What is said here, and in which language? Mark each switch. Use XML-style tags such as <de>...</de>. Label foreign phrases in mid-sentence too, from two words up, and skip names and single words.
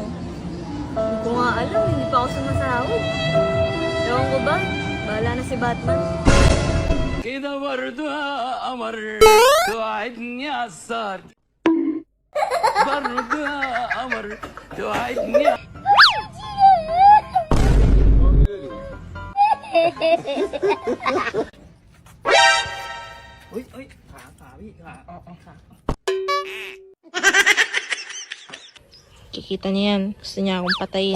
<tl>Hindi ko nga alam, hindi pa ako sumasahod. Ewan ko ba? Bahala na si Batman.</tl> <ar>كده برضو قمر توعدني عالسهر برضو قمر توعدني</ar> <tl>Uy, kakawi ka. Oo, Kikita niya yan. Gusto niya akong patayin.</tl>